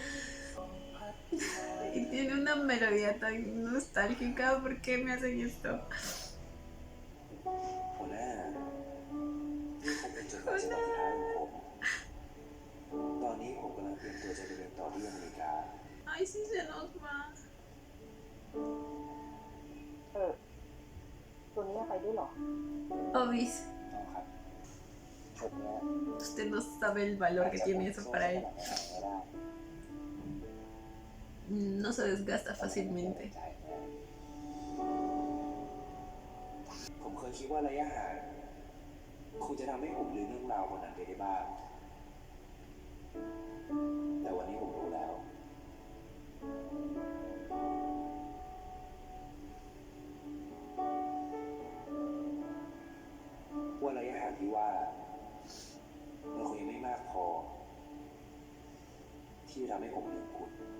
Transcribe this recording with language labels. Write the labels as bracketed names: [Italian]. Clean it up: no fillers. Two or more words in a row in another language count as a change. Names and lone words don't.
[Spanish] Y tiene una melodía tan nostálgica. ¿Por qué me hacen esto? [Thai] หัวหน้านี่คงเป็นจดหมายฉบับสุดท้ายของผม ตอนนี้ผมกำลังเตรียมตัวจะไปเรียนต่อที่อเมริกา [Spanish] Ay, sí se nos va. [Thai] ตัวนี้ไปด้วยเหรอ [Spanish] Obis, [Thai] ต้องครับชุดเนี้ย [Spanish] usted no sabe el valor que tiene eso para él. [Thai] ไม่ได้ [Spanish] No se desgasta fácilmente. [Thai] ผมเคยคิดว่าระยะห่างคงจะทำให้ผมลืมเรื่องราววันนั้นไปได้บ้าง แต่วันนี้ผมรู้แล้ว ว่าระยะห่างที่ว่ามันคงยังไม่มากพอ ที่จะทำให้ผมลืมคุณ